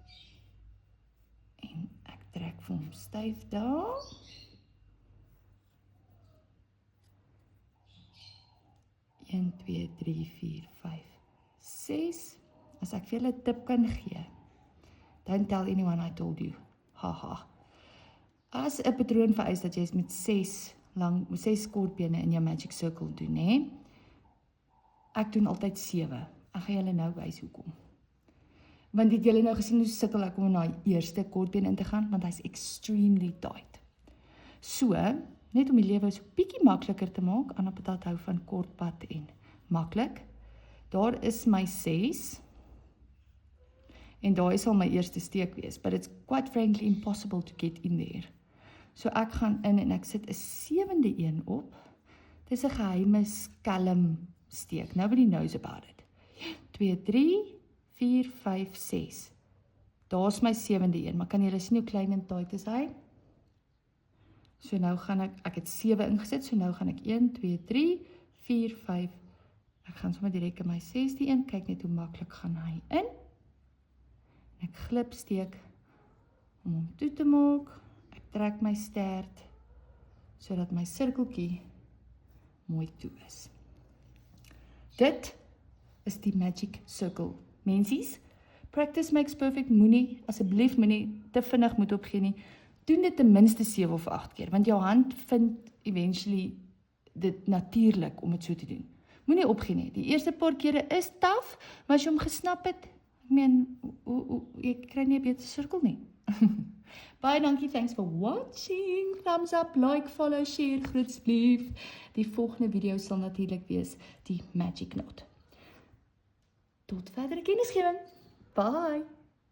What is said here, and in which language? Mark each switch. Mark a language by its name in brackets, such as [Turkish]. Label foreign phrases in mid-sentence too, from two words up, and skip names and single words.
[Afrikaans] En ek trek vir hom styf daar. En 2, 3, 4, 5, 6. As ek vir julle 'n tip kan gee, [English] Don't tell anyone I told you. Haha. [Afrikaans] As 'n patroon vereis dat jy met 6 skorpione in jou [English] magic circle [Afrikaans] doen, hè? Ek doen altyd 7. Ek gaan julle nou wys hoekom. Want het julle nou gesien hoe sukkel ek om na die eerste kortbeen in te gaan, want hy's [English] extremely tight. [Afrikaans] So, net om die lewe so bietjie makliker te maak, Anna Patat hou van kortpad en maklik. Daar is my 6, en daar sal my eerste steek wees, [English] but it's quite frankly impossible to get in there. [Afrikaans] So ek gaan in en ek sit 'n 7de een op. Dis 'n geheime skelm steek. [English] Nobody knows about it. 2, 3, 4, 5, 6. [Afrikaans] Daar's my 7de een, maar kan julle sien hoe klein en tight is hy? So nou gaan ek het 7 ingesit, so nou gaan ek 1, 2, 3, 4, 5. Ek gaan sommer direk in my 6de een, kyk net hoe maklik gaan hy in. Ek glipsteek om hom toe te maak. Ek trek my stert sodat my sirkeltjie mooi toe is. Dit is die [English] magic circle. [Afrikaans] Mensies, [English] practice makes perfect. [Afrikaans] Asseblief moenie te vinnig moet opgee nie. Doen dit ten minste 7 of 8 keer, want jou hand vind eventually dit natuurlik om dit so te doen. Moenie opgee nie. Die eerste paar kere is taaf, maar as jy hom gesnap het, ek meen, jy kry nie 'n beter sirkel nie. Baie dankie, [English] thanks for watching. Thumbs up, like, follow, share, [Afrikaans] groetslief. Die volgende video sal natuurlik wees die [English] magic knot. [Afrikaans] Tot verdere kennisgewing. Bye!